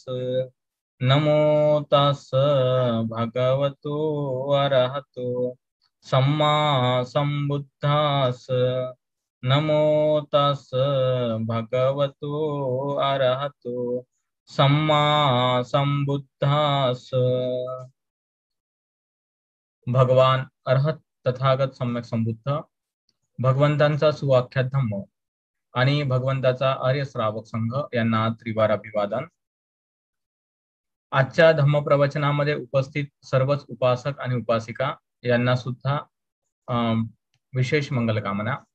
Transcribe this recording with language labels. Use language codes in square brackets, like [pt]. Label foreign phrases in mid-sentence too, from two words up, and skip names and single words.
[pi] नमो तस् भगवतो अरहतो सम्मा संबुद्धास. नमो तस् भगवतो अरहतो सम्मा संबुद्धास. [mr] भगवान अरहत तथागत सम्यक संबुद्ध, भगवंतांचा सुवाख्यात धम्म आणि भगवंताचा आर्य श्रावक संघ यांना त्रिवार अभिवादन. आजच्या धम्म प्रवचनामध्ये उपस्थित सर्वच उपासक आणि उपासिका यांना सुद्धा विशेष मंगलकामना.